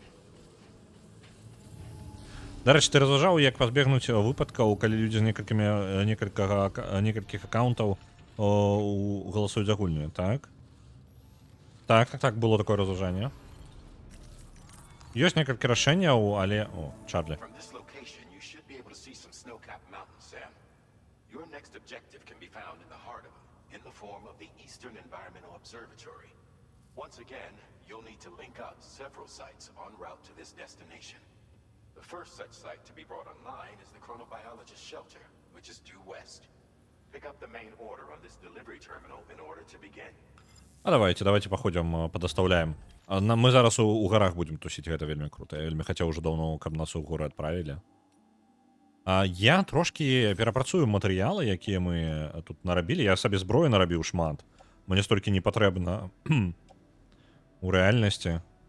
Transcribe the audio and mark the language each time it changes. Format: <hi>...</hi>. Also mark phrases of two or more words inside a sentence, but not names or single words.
<be>Дарэчы, ты разважаў, як пазбегнуць выпадкаў, калі людзі з некалькіх аккаунтаў галасуюць за гульню, так? Так, было такое разважанне. Ёсць некалькі рашэнняў, але... О, Чарлі.</be> <en>You'll need to link up several sites en route to this destination. The first such site to be brought online is the chronobiologist shelter, which is due west. Pick up the main order on this delivery terminal in order to begin.</en> <be>А давайте паходзім, падастаўляем. Мы зараз у гарах будзем тусіць, гэта вельмі круто. Я вельмі хацеў уже даўно, каб нас у горы адправілі. Я трошки перапрацую матэрыялы, якія мы тут нарабілі. Я сабе зброю нарабіў шмат. Мне столькі не патрэбна у рэальнасці.</be>